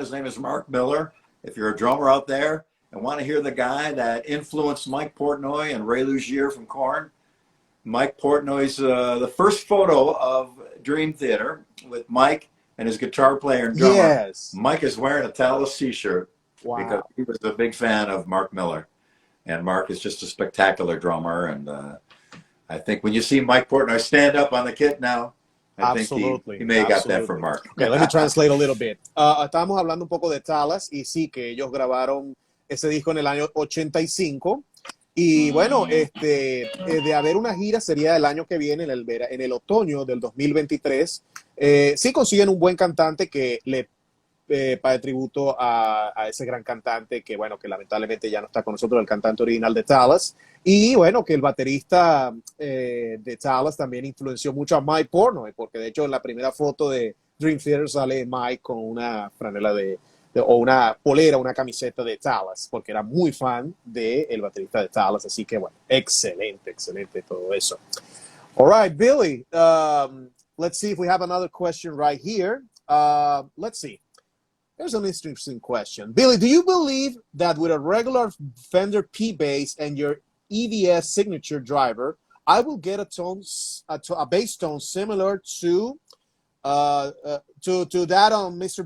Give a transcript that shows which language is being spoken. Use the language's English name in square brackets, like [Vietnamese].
[English] His name is Mark Miller. If you're a drummer out there and want to hear the guy that influenced Mike Portnoy and Ray Luzier from Korn, Mike Portnoy's the first photo of Dream Theater with Mike and his guitar player and drummer. Yes. Mike is wearing a Talos t-shirt because he was a big fan of Mark Miller. And Mark is just a spectacular drummer. And I think when you see Mike Portnoy stand up on the kit now, I think he may have got that from Mark. Okay, let me translate a little bit. [Spanish] Estábamos hablando un poco de Talas, y sí, que ellos grabaron ese disco en el año 85. Y bueno, de haber una gira sería el año que viene, en el otoño del 2023. Sí consiguen un buen cantante que le pague tributo a ese gran cantante que, bueno, que lamentablemente ya no está con nosotros, el cantante original de Talas. Y bueno, que el baterista de Talas también influenció mucho a Mike Portnoy, porque de hecho en la primera foto de Dream Theater sale Mike con una franela o una polera, una camiseta de Talas, porque era muy fan del baterista de Talas. Así que bueno, excelente todo eso. [English] All right, Billy, let's see if we have another question right here. Let's see. Here's an interesting question. Billy, do you believe that with a regular Fender P-Bass and your EVS signature driver, I will get a bass tone similar to that on Mr.